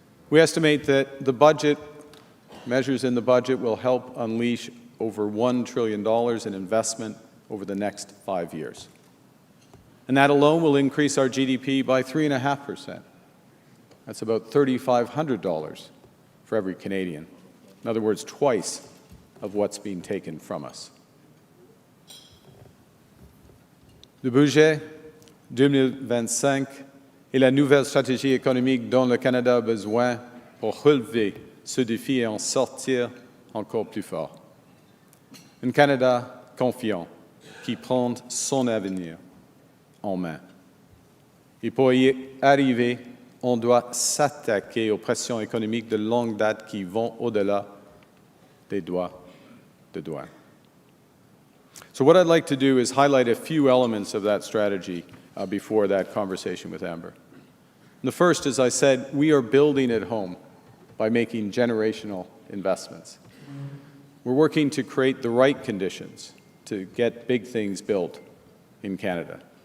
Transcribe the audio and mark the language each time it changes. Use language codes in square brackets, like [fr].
[en] We estimate that the budget, measures in the budget, will help unleash over $1 trillion in investment over the next 5 years. And that alone will increase our GDP by 3.5%. That's about $3,500 for every Canadian. In other words, twice of what's being taken from us. [fr] Le budget 2025 est la nouvelle stratégie économique dont le Canada a besoin pour relever ce défi et en sortir encore plus fort. Un Canada confiant qui prend son avenir en main. Et pour y arriver, on doit s'attaquer aux pressions économiques de longue date qui vont au-delà des droits de douane. [en] So what I'd like to do is highlight a few elements of that strategy before that conversation with Amber. The first, as I said, we are building at home by making generational investments. We're working to create the right conditions to get big things built in Canada.